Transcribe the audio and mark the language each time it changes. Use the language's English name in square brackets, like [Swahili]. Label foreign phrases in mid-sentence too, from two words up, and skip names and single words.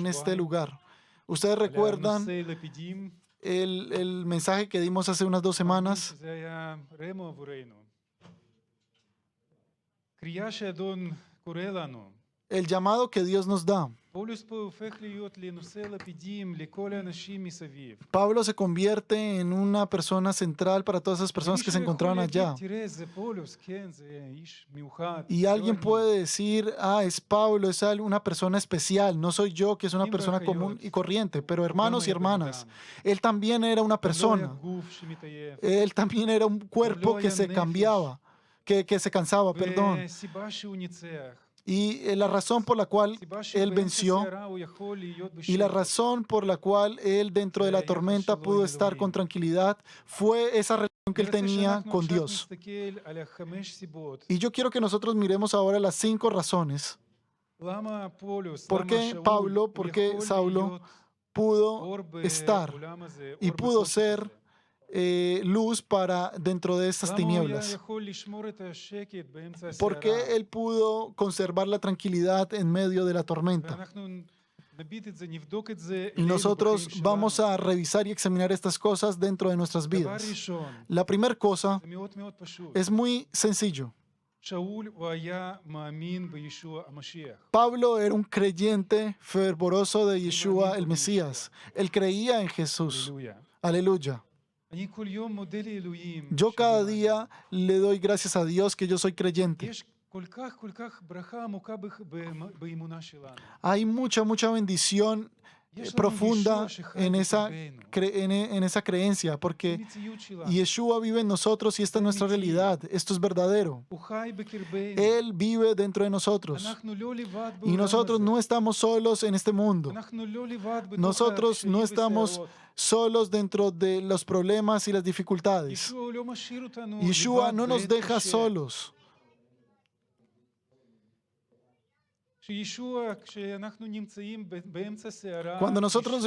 [Spanish] en este [Hebrew] שבועיים? [Spanish] lugar? Ustedes recuerdan [Hebrew] לנושא לפידים, [Spanish] el mensaje que dimos hace unas 2 semanas. [Hebrew] שזה היה רמו עבורנו. קריאה שאדון קורא לנו. [Spanish] El llamado que Dios nos da. [Hebrew] פולס פה הופך להיות לנושא לפידים לכל האנשים מסביב. [Spanish] Pablo se convierte en una persona central para todas esas personas que se encontraban allá. [Hebrew] תראה, זה פולס, כן, זה איש מיוחד. [Spanish] Y alguien puede decir, es Pablo, es una persona especial, no soy yo que es una persona común y corriente, pero hermanos y hermanas, él también era una persona, [Hebrew] גוף שמתעייף. [Spanish] él también era un cuerpo que se cambiaba, que se cansaba, perdón. [Hebrew] וסיבה שהוא ניצח. [Spanish] Y la razón por la cual [Hebrew] סיבה שהוא [Spanish] él [Hebrew] באמצע [Spanish] venció [Hebrew] סערה הוא יכול להיות [Spanish] y la [Hebrew] בשקט. [Spanish] razón por la cual él dentro de la tormenta pudo estar con tranquilidad fue esa relación que él tenía con Dios. [Hebrew] נסתכל על 5 סיבות. [Spanish] Y yo quiero que nosotros miremos ahora las 5 razones. [Hebrew] למה פולוס, [Spanish] ¿Por [Hebrew] למה [Spanish] qué [Hebrew] שאול, [Spanish] Pablo, [Hebrew] הוא [Spanish] por qué [Hebrew] יכול [Spanish] Saulo [Hebrew] להיות [Spanish] pudo [Hebrew] אור [Spanish] estar [Hebrew] בעולם הזה, [Spanish] y [Hebrew] אור [Spanish] pudo [Hebrew] בחושך [Spanish] ser [Hebrew] הזה? [Spanish] luz para dentro de estas [Hebrew] למה הוא היה [Spanish] tinieblas? [Hebrew] יכול לשמור את השקט באמצע [Spanish] ¿Por [Hebrew] הסערה? [Spanish] qué él pudo conservar la tranquilidad en medio de la tormenta? [Hebrew] ואנחנו נביט את זה, נבדוק את זה [Spanish] Y [Hebrew] אלינו [Spanish] nosotros [Hebrew] בחיים [Spanish] vamos [Hebrew] שלנו. [Spanish] a revisar y examinar estas cosas dentro de nuestras [Hebrew] דבר [Spanish] vidas. [Hebrew] ראשון, [Spanish] La primera cosa [Hebrew] זה מאוד מאוד פשוט. [Spanish] es muy sencillo. [Hebrew] שאול הוא היה מאמין בישוע המשיח. [Spanish] Pablo era un creyente fervoroso de Yeshua el Mesías. Él creía en Jesús. [Hebrew] הללויה. [Spanish] Aleluya. [Hebrew] אני כל יום מודה לאלוהים. [Spanish] Yo cada [Hebrew] שאני [Spanish] día le doy gracias a Dios que yo soy creyente. [Hebrew] יש כל כך ברכה עמוקה באמונה שלנו. [Spanish] Hay mucha bendición [Hebrew] יש לנו [Spanish] profunda [Hebrew] ישוע שחי [Spanish] en esa, [Hebrew] בקרבנו. [Spanish] en esa creencia, porque [Hebrew] המציאות שלנו. [Spanish] Yeshua vive en nosotros y esta es nuestra realidad. Esto es verdadero. [Hebrew] הוא חי בקרבנו. [Spanish] Él vive dentro de nosotros. [Hebrew] אנחנו לא לבד [Spanish] Y [Hebrew] בעולם [Spanish] nosotros [Hebrew] הזה. [Spanish] no estamos solos en este mundo. [Hebrew] אנחנו לא לבד בתוך [Spanish] Nosotros no [Hebrew] הקשיים [Spanish] estamos [Hebrew] והסערות. [Spanish] solos dentro de los problemas y las dificultades. [Hebrew] ישוע לא משאיר אותנו [Spanish] Yeshua [Hebrew] לבד [Spanish] no nos [Hebrew] בעת [Spanish] deja [Hebrew] קשה. [Spanish] solos. [Hebrew] כשישוע, כשאנחנו נמצאים באמצע סערה, [Spanish] Cuando nosotros nos